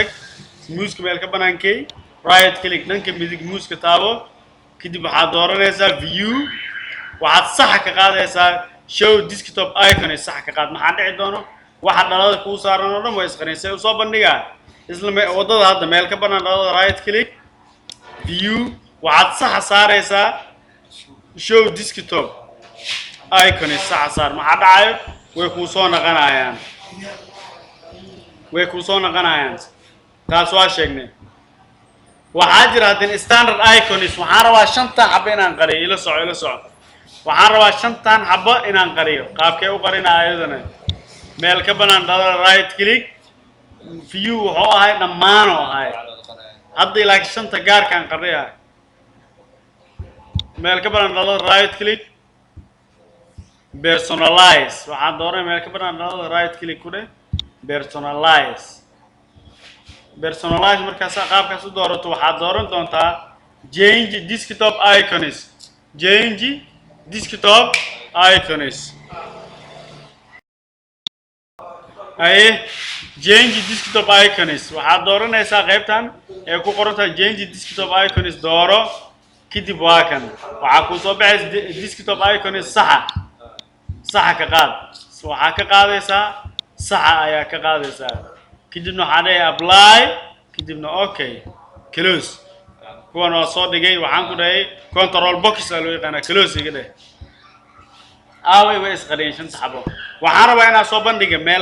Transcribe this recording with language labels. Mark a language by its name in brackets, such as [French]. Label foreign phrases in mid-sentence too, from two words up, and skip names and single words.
[Somali] muuska meel ka banaankay [English] right click [Somali] dhanka midig muuska taabo kadib waxaad dooranaysaa view waxaad sax ka qaadaysaa [English] show desktop icon [Somali] sax ka qaad maxaa dhici doono waxa dhalada ku saaran oo dhan way isqarinaysaa u soo bandhigaa isla wadada hadda meel ka banaan dhalada [English] right click [Somali] view waxaad sax saaraysaa [English] show desktop icon [Somali] sax saar maxaa dhacayo way ku soo naqanayaan taas waa sheegnay waxaa jira hadin [English] standard icons [Somali] waxaan rabaa shanta xabo inaan qariyo ila soco waxaan rabaa shantan xabo inaan qariyo qaabkee u qarinaayadana meel ka banaan dhalada [English] right click [Somali] view wuxuu ahay dhammaan oo ahay hadda ilaa shanta gaarkaan qariyaa meel ka banaan dhalada [English] right click [Somali] personalize waxaan dooranay meel ka banaan dhalada [English] right click [Somali] ku dheh personalize markaas qaabkaas u doorato waxaad dooran doontaa [English] change desktop icons change desktop icons [Somali] waxaad dooranaysaa qaybtan ee ku qoran tahay [English] change desktop icons [Somali] dooro kadib waa kan waxa ku soo baxay [English] desktop icons [Somali] saxa ka qaad waxa ka qaadaysaa saxa ayaa ka qaadaysaa kadibna waxaan leeyahay apply kadibna [English] okay close [Somali] kuwan waa soo dhigay waxaan ku dhahay [English] control box [Somali] loo yaqaan close iga dheh way isqariyeen shanta xabo waxaan rabaa inaan soo bandhigo meel